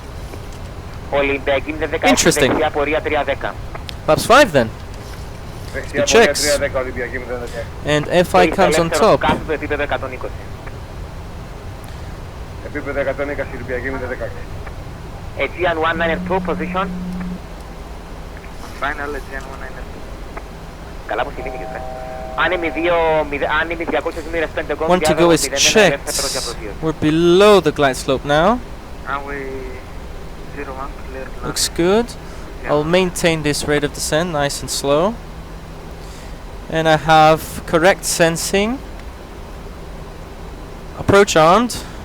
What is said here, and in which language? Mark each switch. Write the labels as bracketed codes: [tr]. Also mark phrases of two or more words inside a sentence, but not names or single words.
[en] Interesting. Flaps 5 then. Speed checks. And FI comes on top. Aegean 192, position. Final Aegean 192. [el] Καλά που θυμήθηκες, ρε. Άνεμι 200 μοίρες 5 κόμμα. [en] 1 to go is checked. We're below the glide slope now. Runway 01, clear. Looks good. I'll maintain this rate of descent, nice and slow. And I have correct sensing. Approach armed.